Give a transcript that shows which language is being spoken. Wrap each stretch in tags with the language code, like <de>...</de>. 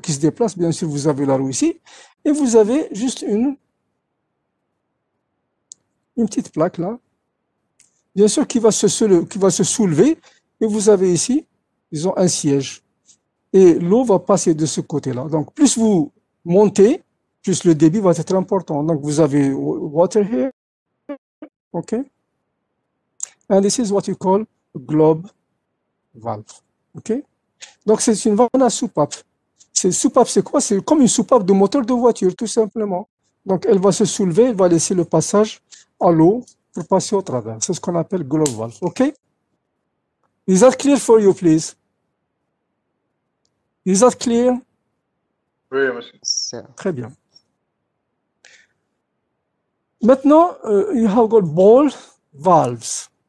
<fr>Qui se déplace, bien sûr, vous avez la roue ici. Et vous avez juste une petite plaque là. Bien sûr, qui va se soulever. Et vous avez ici, disons, un siège. Et l'eau va passer de ce côté-là. Donc, plus vous montez, plus le débit va être important. Donc, vous avez</fr> <en>water here. OK? And this is what you call globe valve. OK?</en> <fr>Donc, c'est une vanne à soupape. Soupape, c'est quoi? C'est comme une soupape de moteur de voiture, tout simplement. Donc, elle va se soulever, elle va laisser le passage à l'eau pour passer au travers. C'est ce qu'on appelle globe valve. OK?</fr> <en>Is that clear for you, please? Is that clear?</en> <fr>Oui, monsieur. Très bien. Maintenant,</fr> <en>you have got ball valves.</en>